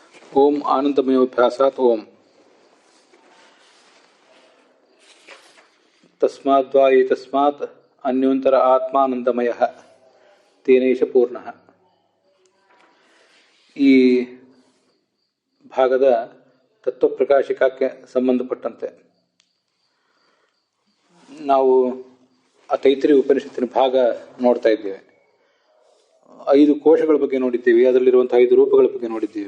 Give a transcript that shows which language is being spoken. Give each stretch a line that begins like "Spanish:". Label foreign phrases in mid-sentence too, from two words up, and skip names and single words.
Sanskrit: ओम आनंदमयोभ्यासात् ओम तस्माद्वा एतस्मात् अन्योन्तर आत्मानंदमयः तेनैष पूर्णः.
Kannada: ಈ ಭಾಗದ ತತ್ವಪ್ರಕಾಶಿಕಕ್ಕೆ ಸಂಬಂಧಪಟ್ಟಂತೆ ನಾವು ಆ ತೈತ್ರಿ ಉಪನಿಷತ್ತಿನ ಭಾಗ ನೋಡ್ತಾ ಇದ್ದೇವೆ. 5 ಕೋಶಗಳ ಬಗ್ಗೆ ನೋಡಿದ್ದೀವಿ, ಅದರಲ್ಲಿರುವಂತಹ 5 ರೂಪಗಳ ಬಗ್ಗೆ ನೋಡಿದ್ದೀವಿ.